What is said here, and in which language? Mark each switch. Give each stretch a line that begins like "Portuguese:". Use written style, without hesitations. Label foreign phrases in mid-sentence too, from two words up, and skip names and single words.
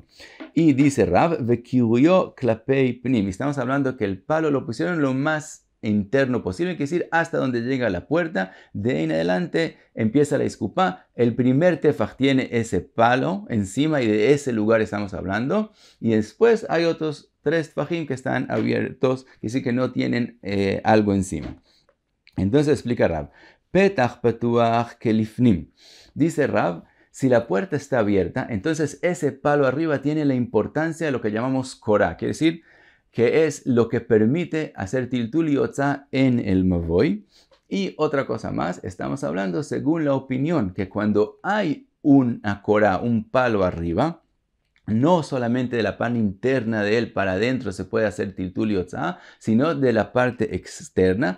Spanish: Y dice Rav,
Aramaic: וקירויו כלפי פנים,
Spanish: estamos hablando que el palo lo pusieron lo más interno posible, es decir, hasta donde llega la puerta. De ahí en adelante empieza la iskupá. El primer tefaj tiene ese palo encima y de ese lugar estamos hablando. Y después hay otros 3 tefajim que están abiertos, que sí que no tienen algo encima. Entonces explica Rav.
Hebrew: פתח פתוח כלפנים.
Spanish: Dice Rav, si la puerta está abierta, entonces ese palo arriba tiene la importancia de lo que llamamos korah, quiere decir que es lo que permite hacer tiltul y otzá en el mavoy. Y otra cosa más, estamos hablando según la opinión, que cuando hay una korah, un palo arriba, no solamente de la parte interna de él para adentro se puede hacer tiltul y otzá, sino de la parte externa.